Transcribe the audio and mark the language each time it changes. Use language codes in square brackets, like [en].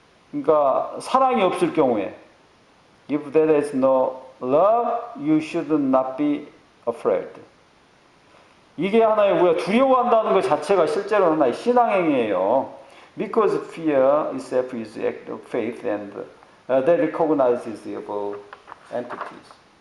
[ko] 그러니까 사랑이 없을 경우에 [en] if there is no love, you should not be afraid. [ko] 이게 하나의 우리가 두려워한다는 것 자체가 실제로 하나의 신앙행위예요. [en] Because fear itself is an act of faith and that recognizes evil entities.